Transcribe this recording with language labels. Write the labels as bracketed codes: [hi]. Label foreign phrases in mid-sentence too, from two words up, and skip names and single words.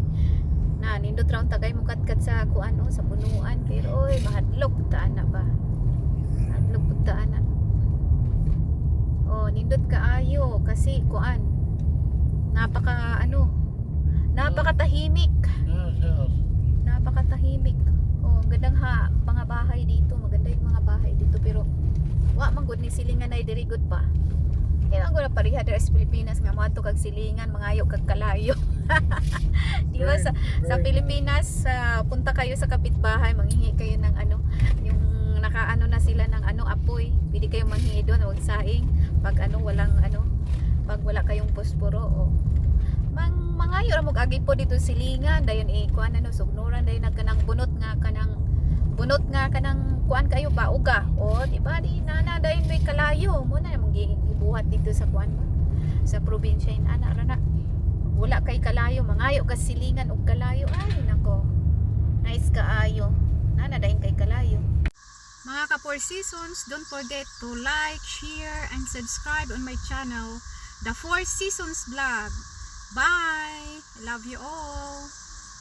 [ceb] Na nindot raw tagay mo katkat sa kuan oh, sa punuan pero oy mahadlok ta ana ba. Mahadlok pud ta ana. Oh, nindot kaayo kasi kuan. [tl] Napakatahimik. Nice house. Napakatahimik. Oh, ang gandang mga bahay dito, maganda yung mga bahay dito [ceb] pero wa man gud ni silingan ay diri gud pa. Kaya man gud na pareha diri sa Pilipinas nga moadto kag silingan, mangayo kag kalayo. [tl] Di ba sa Very Pilipinas, punta kayo sa kapitbahay, manghingi kayo ng ano, yung nakaano na sila ng ano apoy. Pwede kayo manghingi doon o saing pag ano walang ano, pag wala kayong posporo [ceb] o mangayo ra mo agi po dito silingan dayon kuan ano sugnuran dayon nagkanang bunot nga kanang kuan kayo ba uga o di ba di nana dayon may kalayo mo na mong gibuhat dito sa kuan ba sa probinsya in ana ra na wala kay kalayo mangayo ka silingan og kalayo ay nako nice kaayo nana dayon kay kalayo. [en] Mga ka-4 Seasons, don't forget to like, share, and subscribe on my channel, The 4 Seasons Vlog. Bye! I love you all!